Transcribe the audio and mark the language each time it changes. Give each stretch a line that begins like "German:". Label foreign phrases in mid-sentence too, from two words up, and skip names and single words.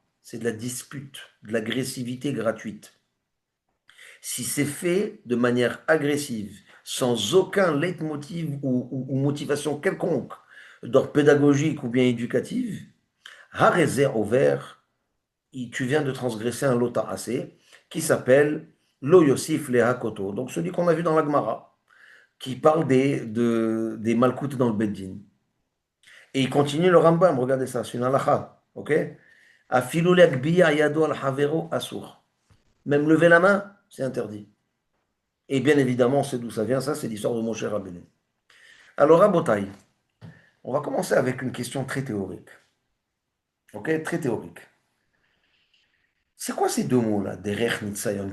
French: C'est de la dispute, de l'agressivité gratuite. Si c'est fait de manière agressive, sans aucun leitmotiv ou motivation quelconque, d'ordre pédagogique ou bien éducative, Harezer au vert, tu viens de transgresser un lota assez qui s'appelle
Hebrew: לא יוסיף להכותו.
French: Donc celui qu'on a vu dans la Gemara, qui parle des malkoutes dans le Beddin. Et il continue le Rambam, regardez ça, c'est une halakha, ok?
Hebrew: אפילו להגביה ידו על חברו אסור.
French: Même lever la main, c'est interdit. Et bien évidemment, c'est d'où ça vient, ça, c'est l'histoire de Moshe Rabbeinu. Alors, Rabotai, on va commencer avec une question très théorique. Ok, très théorique. C'est quoi ces deux mots-là,
Hebrew: דרך נסיון?